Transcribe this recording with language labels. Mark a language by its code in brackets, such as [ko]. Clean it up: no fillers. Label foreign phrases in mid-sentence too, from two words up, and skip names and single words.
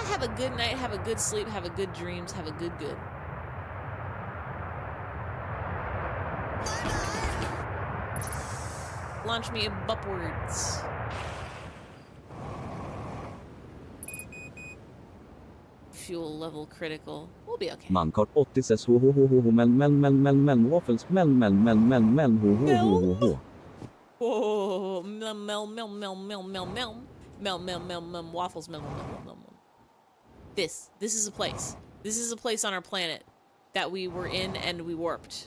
[en] Have a good night, have a good sleep, have a good dreams, have a good. Launch me upwards. Fuel level critical. We'll be okay. Mankart 86 ho ho ho ho ho mel waffles mel ho ho ho ho. Oh, mel waffles mel. This is a place. This is a place on our planet that we were in and we warped.